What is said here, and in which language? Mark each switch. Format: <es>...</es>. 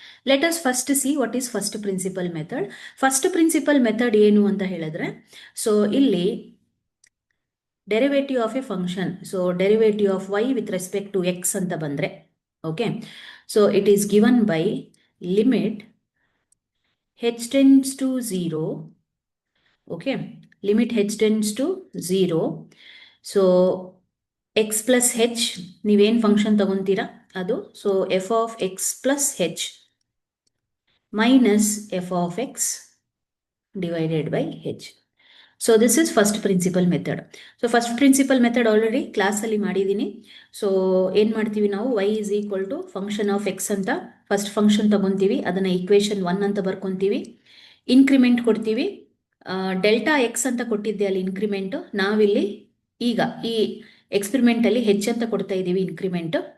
<en>Let us first see what is first principle method. First principle method</en> <kn>ಏನು ಅಂತ ಹೇಳಿದ್ರೆ,</kn> <en>So ಇಲ್ಲಿ derivative of a function, so derivative of y with respect to x ಅಂತ ಬಂದ್ರೆ, okay, so it is given by limit h tends to 0, okay, limit h tends to 0. So x plus h,</en> <kn>ನೀವೇನು function ತಗೊಂತೀರಾ ಅದು,</kn> <en>So f of x plus h minus f of x divided by h. So this is first principle method. So first principle method already class</en> <kn>ಅಲ್ಲಿ ಮಾಡಿದ್ದೀನಿ. So ಏನು ಮಾಡ್ತೀವಿ ನಾವು,</kn> <en>y is equal to function of x</en> <kn>ಅಂತ first function ತಗೊಂತೀವಿ, ಅದನ್ನ equation 1 ಅಂತ ಬರ್ಕೊಂತೀವಿ, increment ಕೊಡ್ತೀವಿ. Delta X ಅಂತ ಕೊಟ್ಟಿದ್ದೆ ಅಲ್ಲಿ ಇನ್ಕ್ರಿಮೆಂಟ್, ನಾವಿಲ್ಲಿ ಈಗ ಈ ಎಕ್ಸ್ಪೆರಿಮೆಂಟ್ ಅಲ್ಲಿ h ಅಂತ ಕೊಡ್ತಾ ಇದ್ದೀವಿ ಇನ್ಕ್ರಿಮೆಂಟ್.</kn>